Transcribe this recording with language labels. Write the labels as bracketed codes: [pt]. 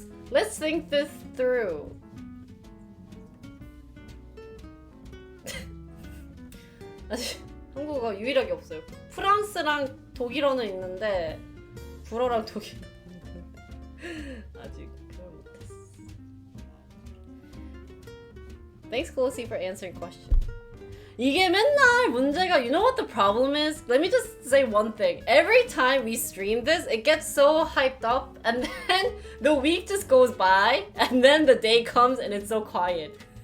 [en] Let's think this through. [ko] 아직 한국어가 유일하게 없어요. 프랑스랑 독일어는 있는데 불어랑 독일어 아직 그걸 못했어. [en] Thanks, Colosi, for answering question. [ko] 이게 맨날 문제가, [en] you know what the problem is? Let me just say one thing. Every time we stream this, it gets so hyped up, and then the week just goes by, and then the day comes and it's so quiet.